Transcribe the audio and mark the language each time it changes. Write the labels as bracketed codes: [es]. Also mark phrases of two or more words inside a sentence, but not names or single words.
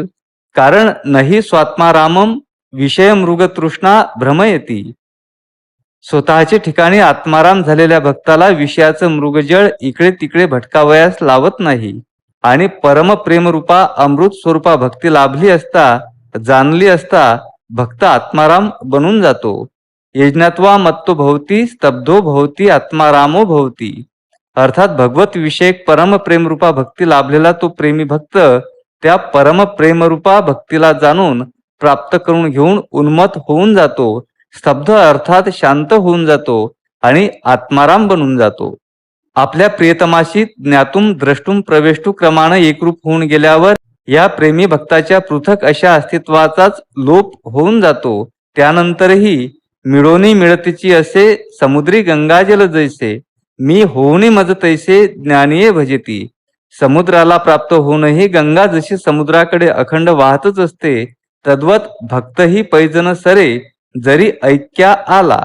[sa] कारण नही स्वात्मारामम विषय मृगतृष्णा भ्रमयती. [mr] स्वतःचे ठिकाणी आत्माराम झालेल्या भक्ताला विषयाचं मृगजळ इकडे तिकडे भटकावयास लावत नाही. आणि परम प्रेमरूपा अमृत स्वरूपा भक्ती लाभली असता, जाणली असता भक्त आत्माराम बनून जातो. [sa] यज्ञत्वा मत्तो भवती स्तब्धो भवती आत्मारामो भवती. [mr] अर्थात भगवत विषयक परम प्रेमरूपा भक्ती लाभलेला तो प्रेमी भक्त त्या परम प्रेमरूपा भक्तीला जाणून प्राप्त करून घेऊन उन्मत्त होऊन जातो. स्तब्ध अर्थात शांत होऊन जातो आणि आत्माराम बनून जातो. आपल्या प्रियतमाशी [sa] ज्ञातुम द्रष्टुम प्रवेष्टू [mr] क्रमानं एकरूप होऊन गेल्यावर या प्रेमी भक्ताच्या पृथक अशा अस्तित्वाचाच लोप होऊन जातो. त्यानंतरही मिळोनी मिळतीची असे समुद्री गंगाजल जैसे, मी होऊनी मज तैसे ज्ञानीये भजती. समुद्राला प्राप्त होऊनही गंगा जशी समुद्राकडे अखंड वाहतच असते, तद्वत भक्तही पैजन सरे जरी ऐक्या आला.